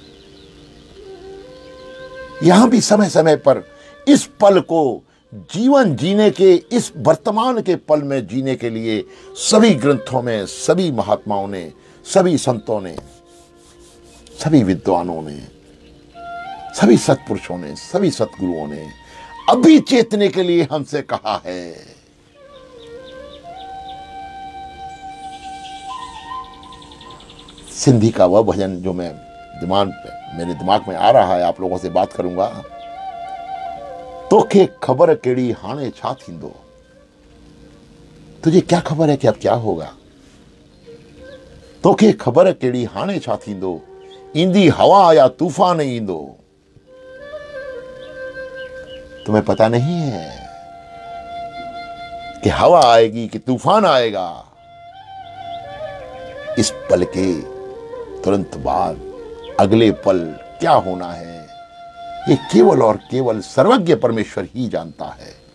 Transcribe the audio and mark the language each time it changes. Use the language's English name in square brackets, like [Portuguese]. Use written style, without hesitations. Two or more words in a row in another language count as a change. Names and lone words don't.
[Hindi] यहां भी समय समय पर इस पल को जीवन जीने के, इस वर्तमान के पल में जीने के लिए सभी ग्रंथों में, सभी महात्माओं ने, सभी संतों ने, सभी विद्वानों ने, सभी सत्पुरुषों ने, सभी सतगुरुओं ने अभी चेतने के लिए हमसे कहा है। सिंधी का वह भजन जो मेरे दिमाग में आ रहा है, आप लोगों से बात करूंगा। [Sindhi] तोखे खबर केड़ी हाणे छा थींदो। [Hindi] तुझे क्या खबर है कि अब क्या होगा? [Sindhi] तोखे खबर केड़ी हाणे छा थींदो, ईंदी हवा या तूफान ईंदो। [Hindi] तुम्हें पता नहीं है कि हवा आएगी कि तूफान आएगा। इस पल के तुरंत बाद अगले पल क्या होना है, ये केवल और केवल सर्वज्ञ परमेश्वर ही जानता है।